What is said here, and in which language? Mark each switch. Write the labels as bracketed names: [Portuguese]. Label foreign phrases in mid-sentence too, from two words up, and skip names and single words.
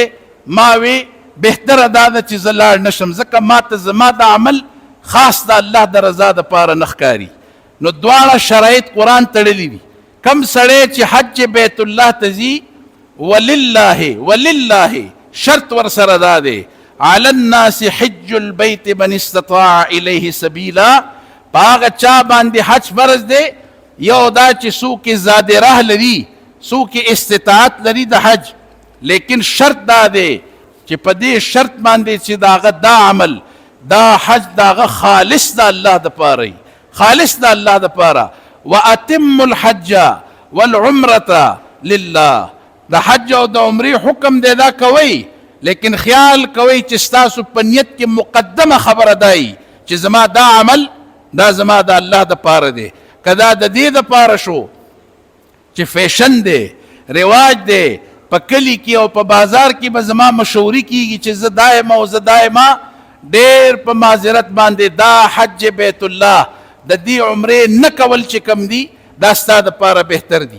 [Pashto] ما وی بهتره دا ده چې زه لاړ نشم، ځکه ما ته زما د عمل خاص د الله د رضا دپاره نه ښکاري. نو دواړه شرایط قرآن تړلي دي. کم سړی چې حج بیت الله ته ځي، ولله شرط ورسره دا دی [Arabic] علی الناس حج البیت من استطاع الیه سبیلا، [Pashto] په هغه چا باندې حج فرض دی، یو دا چې څوک یې زاد راه لري، څوک استطاعت لري د حج، لیکن شرط دا دی چې په دې شرط باندې چې داغه دا عمل دا حج داغه خالص د الله دپاره وي، خالص د الله دپاره. [Arabic] واتم الحج والعمرة لله، [Pashto] د حج او د عمرې حکم دی دا کوئ، لیکن خیال کوئ چې ستاسو په نیت کې مقدمه خبره دی چې زما دا عمل دا زما د الله دپاره دی. که دا د دې دپاره شو چې فیشن دی، رواج دی، په کلی کې او په بازار کې به زما مشوري کیږي چې زه دایمه او زه دایمه، ډېر په معذرت باندې دا حج بیت الله د دې عمرې نه کول چې کم دي دا ستا دپاره بهتر دي.